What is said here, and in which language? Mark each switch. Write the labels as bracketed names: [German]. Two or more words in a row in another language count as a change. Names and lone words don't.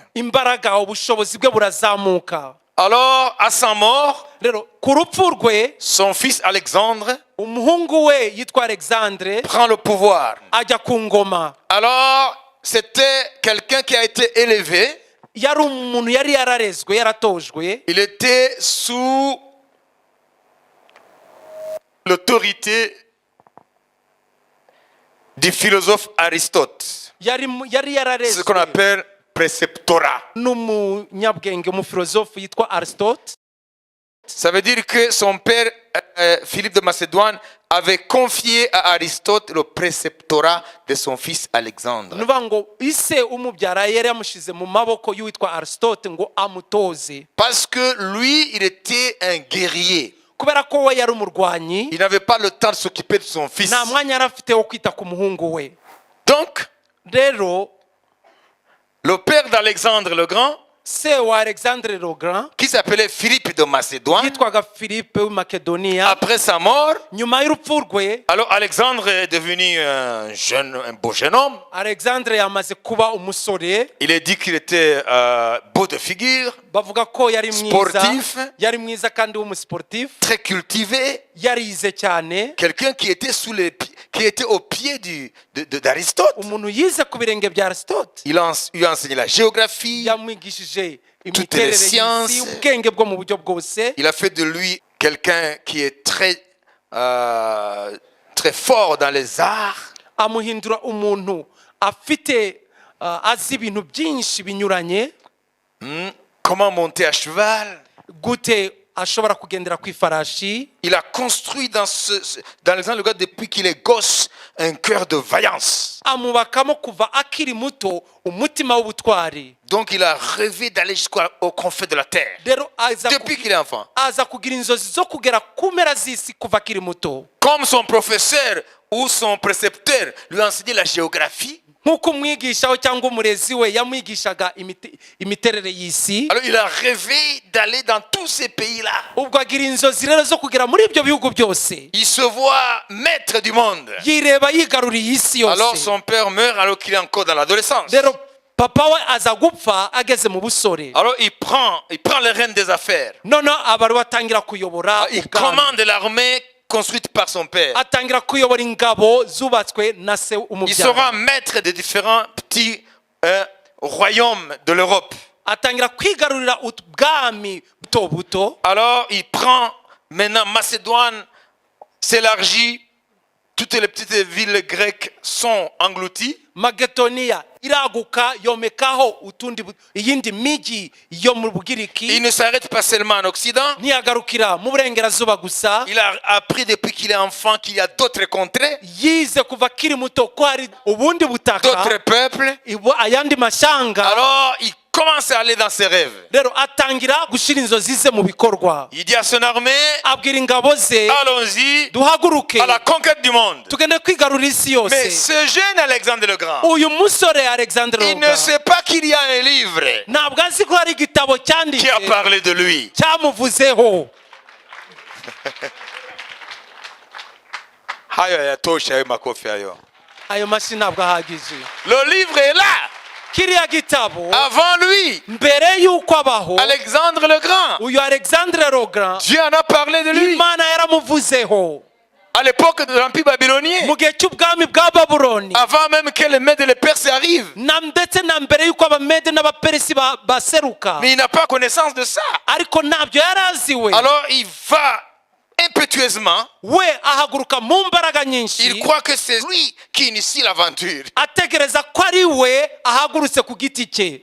[Kinyarwanda] imbaraga ubushobozi bwe burazamuka. [French] Alors, à sa mort, [Kinyarwanda] Rero ku rupfu rwe [French] son fils Alexandre [Kinyarwanda] umuhungu we yitwa Alexandre [French] prend le pouvoir. [Kinyarwanda] ajya ku ngoma. [French] Alors, c'était quelqu'un qui a été élevé. [Kinyarwanda] Yari umuntu yari yararezwe yaratojwe, [French] Il était sous l'autorité du philosophe Aristote. [Kinyarwanda] yari [French] C'est ce [Kinyarwanda] yararezwe [French] qu'on appelle préceptorat. [Kinyarwanda] n'umunyabwenge umufilozofe yitwa Aristote. [French] Ça veut dire que son père, Philippe de Macédoine, avait confié à Aristote le préceptorat de son fils Alexandre. [Kinyarwanda] Ni ukuvuga ngo ise umubyara yari yamushyize mu maboko y'uwitwa Aristote ngo amutoze, [French] Parce que lui, il était un guerrier. [Kinyarwanda] kubera ko we yari umurwanyi, [French] Il n'avait pas le temps de s'occuper de son fils. [Kinyarwanda] nta mwanya yari afite wo kwita ku muhungu we. [French] Donc, [Kinyarwanda] Rero [French] le père d'Alexandre le Grand, [Kinyarwanda] se wa Alexandre le Grand [French] qui s'appelait Philippe de Macédoine, [Kinyarwanda] yitwaga Philippe w'i Makedoniya. [French] après sa mort, [Kinyarwanda] Nyuma y'urupfu rwe [French] alors Alexandre est devenu un beau jeune homme. [Kinyarwanda] Alexandre yamaze kuba umusore, [French] Il est dit qu'il était beau de figure, [Kinyarwanda] bavuga ko yari mwiza, [French] Sportif. [Kinyarwanda] yari mwiza kandi w'umusiporutifu, [French] très cultivé, [Kinyarwanda] yarize cyane, [French] quelqu'un qui était qui était au pied d'Aristote. [Kinyarwanda] umuntu yize ku birenge bya Aristote. [French] Il lui a enseigné la géographie, [Kinyarwanda] Yamwigishije [French] Toutes [Kinyarwanda] imiterere [French] les sciences. [Kinyarwanda] y'isi, ubwenge bwo mu buryo bwose. [French] il a fait de lui quelqu'un qui est très fort dans les arts. [Kinyarwanda] Amuhindura umuntu afite azi ibintu byinshi binyuranye, [French] Comment monter à cheval. [Kinyarwanda] gute ashobora kugendera ku ifarashi. [French] Il a construit dans Alexandre le Grand, depuis qu'il est gosse, un cœur de vaillance. [Kinyarwanda] Amubakamo kuva akiri muto umutima w'ubutwari. [French] Donc il a rêvé d'aller jusqu'aux confins de la terre. [Kinyarwanda] Rero [French] Depuis qu'il est enfant. [Kinyarwanda] aza kugira inzozi zo kugera ku mpera z'isi kuva akiri muto. [French] Comme son professeur ou son précepteur lui a enseigné la géographie, [Kinyarwanda] Nk'uko umwigisha we cyangwa umurezi we yamwigishaga imiterere y'isi, [French] alors il a rêvé d'aller dans tous ces pays-là. [Kinyarwanda] ubwo agira inzozi rero zo kugera muri ibyo bihugu byose. [French] Il se voit maître du monde. [Kinyarwanda] Yireba yigaruriye isi [French] Alors [Kinyarwanda] yose. [French] son père meurt alors qu'il est encore dans l'adolescence. [Kinyarwanda] Rero papa we aza gupfa ageze mu busore. [French] Alors il prend les rênes des affaires. [Kinyarwanda] Noneho aba ariwe atangira kuyobora [French] Il [Kinyarwanda] ubwami. [French] commande l'armée construite par son père. [Kinyarwanda] Atangira kuyobora ingabo zubatswe na se [French] Il [Kinyarwanda] umubyara. [French] sera maître des différents petits royaumes de l'Europe. [Kinyarwanda] Atangira kwigarurira ubwami buto buto. [French] Alors il prend maintenant Macédoine, s'élargit, toutes les petites villes grecques sont englouties. [Kinyarwanda] Makedoniya iraguka yomekaho iyindi miji yo mu [French] Il [Kinyarwanda] Bugiriki, [French] ne s'arrête pas seulement en Occident. [Kinyarwanda] ntiyagarukira mu burengerazuba gusa. [French] Il a appris depuis qu'il est enfant qu'il y a d'autres contrées, [Kinyarwanda] Yize kuva akiri muto ko hari ubundi butaka, [French] d'autres peuples. [Kinyarwanda] ayandi mashanga. [French] Alors il commence à aller dans ses rêves. [Kinyarwanda] Rero atangira gushyira inzozi ze mu bikorwa. [French] Il dit à son armée, [Kinyarwanda] Abwira ingabo ze, [French] allons-y [Kinyarwanda] duhaguruke [French] à la conquête du monde. [Kinyarwanda] tugende kwigarurira isi [French] Mais [Kinyarwanda] yose. [French] ce jeune Alexandre le Grand, [Kinyarwanda] Uyu musore Alexandre [French] il ne [Kinyarwanda] Roga [French] sait pas qu'il y a un livre [Kinyarwanda] ntabwo azi ko hari igitabo [French] qui a [Kinyarwanda] cyanditse [French] parlé de lui. [Kinyarwanda] cyamuvuzeho. [Swahili] Hayo hayatosha hayo makofi hayo. [Kinyarwanda] Ayo mashyi ntabwo ahagije. [French] Le livre est là. [Kinyarwanda] Kiriya gitabo [French] Avant lui, [Kinyarwanda] mbere y'uko abaho, [French] Alexandre le Grand, [Kinyarwanda] uyu Alexandre Roga [French] Dieu en a parlé de lui. [Kinyarwanda] Imana yaramuvuzeho [French] À l'époque de l'Empire babylonien, [Kinyarwanda] mu gihe cy'ubwami bwa Babuloni, [French] avant même que les Mèdes et les Perses arrivent. [Kinyarwanda] ndetse na mbere y'uko abamede n'abaperesi baseruka, [French] Mais il n'a pas connaissance de ça. [Kinyarwanda] ariko ntabyo yari aziwe. [French] Alors il va un impétueusement. [Kinyarwanda] we ahaguruka mu mbaraga nyinshi [French] Il croit que c'est lui qui initie l'aventure. [Kinyarwanda] ategereza ko ari we ahagurutse ku giti cye.